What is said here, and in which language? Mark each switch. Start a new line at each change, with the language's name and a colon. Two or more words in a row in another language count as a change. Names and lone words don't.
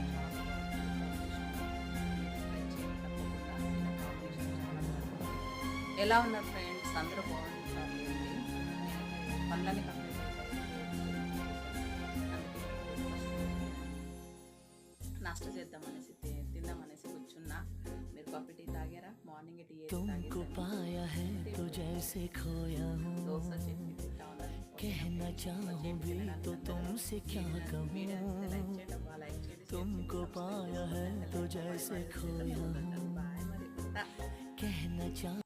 Telugu: చాలా బాగుంది. ఎలా ఉన్నారు ఫ్రెండ్స్? అందరూ బాగుంటారు అండి. పనులన్నీ కంప్లీట్ నాస్టా చేద్దామనేసి తిందామనేసి కూర్చున్నా. మీరు కాఫీ టీ తాగారా?
English: morning tea
Hindi: तुमको पाया है तो जैसे खोया हूँ,
Telugu: దోశ చట్నీ తింటా ఉన్నాను.
Hindi: कहना चाहूँ भी तो तुमसे क्या कहूँ। तुमको पाया है तो जैसे खोया हूँ,
Telugu: బాయ్ మరి.
Hindi: कहना चाह